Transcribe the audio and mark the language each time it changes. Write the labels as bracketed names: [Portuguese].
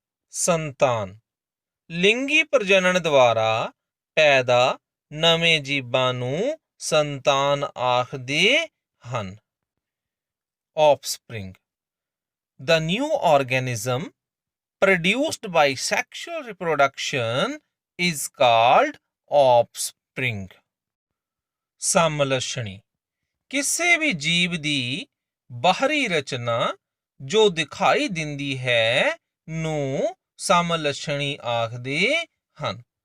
[Punjabi] ਸੰਤਾਨ ਲਿੰਗੀ ਪ੍ਰਜਨਨ ਦੁਆਰਾ ਪੈਦਾ ਨਵੇਂ ਜੀਵਾਂ ਨੂੰ ਸੰਤਾਨ ਆਖਦੇ ਹਨ। [English] Offspring the new organism produced by sexual reproduction is called offspring. [Punjabi] ਸਮਲਛਣੀ ਕਿਸੇ ਵੀ ਜੀਵ ਦੀ ਬਾਹਰੀ ਰਚਨਾ ਜੋ ਦਿਖਾਈ ਦਿੰਦੀ ਹੈ ਨੂੰ ਸਮਲਛਣੀ ਆਖਦੇ ਹਨ।